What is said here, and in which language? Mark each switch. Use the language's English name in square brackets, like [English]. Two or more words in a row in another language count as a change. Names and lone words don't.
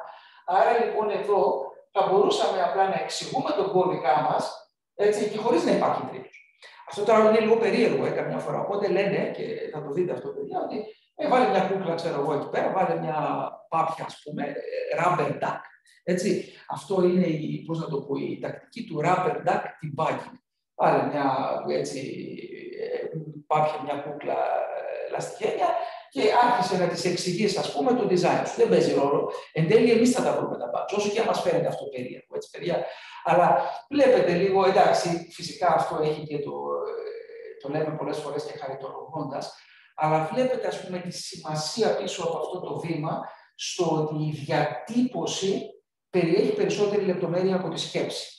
[Greek] Άρα λοιπόν εδώ θα μπορούσαμε απλά να εξηγούμε τον κώδικά μας, έτσι, και χωρίς να υπάρχει τρίτος. Αυτό τώρα είναι λίγο περίεργο καμιά φορά. Οπότε λένε, και θα το δείτε αυτό, παιδιά, ότι βάλε μια κούκλα, ξέρω εγώ, εκεί πέρα, βάλε μια πάπια, ας πούμε, [English] rubber duck. [Greek] Έτσι. Αυτό είναι πώς να το πω, η τακτική του [English] rubber duck debugging. [Greek] Βάλε μια πάπια, μια κούκλα λαστιχένια και άρχισε να της εξηγείς, ας πούμε, το design σου. Δεν παίζει ρόλο. Εν τέλει, εμείς θα τα βρούμε τα bugs, όσο και αν μας φαίνεται αυτό περίεργο, έτσι, παιδιά. Αλλά βλέπετε λίγο, εντάξει, φυσικά αυτό έχει και το λέμε πολλές φορές και χαριτολογώντας, αλλά βλέπετε, ας πούμε, τη σημασία πίσω από αυτό το βήμα, στο ότι η διατύπωση περιέχει περισσότερη λεπτομέρεια από τη σκέψη.